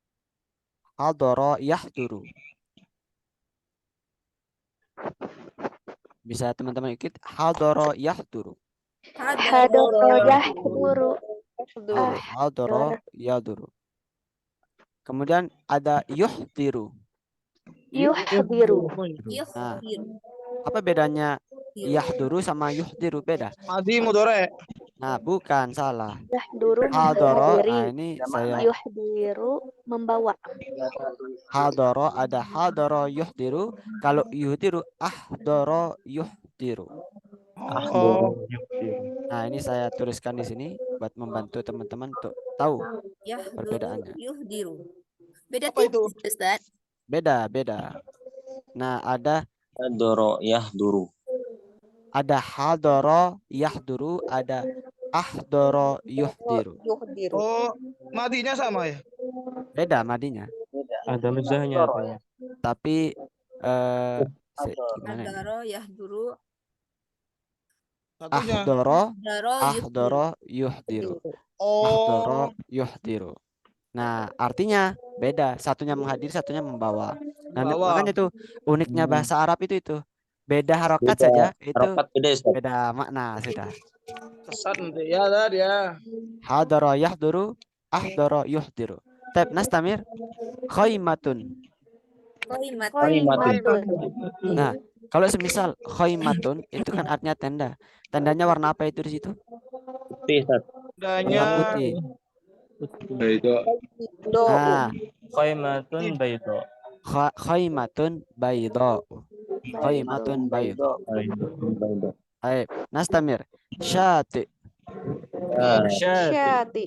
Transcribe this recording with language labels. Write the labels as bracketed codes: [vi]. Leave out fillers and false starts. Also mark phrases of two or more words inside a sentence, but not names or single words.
[ar] حضر يحضر. [id] Bisa teman-teman ikut [ar] حضر يحضر. حضر يحضر. حضر يحضر. [id] Kemudian ada yuhdiru. Yuhdiru. Nah, Yuhdiru. apa bedanya yahduru sama yuhdiru? Beda. [ar] ماض مضارع. [id] Nah, bukan, salah. Yahduru Hadara, menghadiri. nah ini saya Yuhdiru membawa. hadara, ada [ar] حضر يحضر. [id] Kalau yuhdiru [ar] أحضر يحضر. [id] Oh, Nah, ini saya tuliskan di sini buat membantu teman-teman untuk tahu Yahduru. perbedaannya. Yuhdiru. Beda Apa itu? tipis, Ustaz. Beda. Nah, ada [ar] حضر يحضر. حضر يحضر, [id] ada [ar] أحضر يحضر. [id] Yuhdiru. oh, madinya sama ya? Beda madinya. Ada mezahnya. Tapi gimana ini? [ar] حضر يحضر. [id] Satunya. Ahdara Hadaro yuhdiru. Oh, [ar] أحضر يحضر. [id] Nah, artinya beda. Satunya menghadiri, satunya membawa. Nah, Membawa. makanya itu uniknya bahasa Arab itu. Beda harokat Beda saja itu harokat beda, Ustaz. beda makna sudah. sesat nanti. Ya, dah dia. [ar] حضر يحضر، أحضر يحضر. طيب نستمر خيمة. [id] Khaimatun. Nah, kalau semisal khaimatun itu kan artinya tenda. Tendanya warna apa itu di situ? Putih, Ustaz. Warna Tandanya putih. Itu Nah, [ar] خيمة بيضاء. خيمة بيضاء. خيمة بيضاء. [id] Baik, nastamir. Syati. Syati.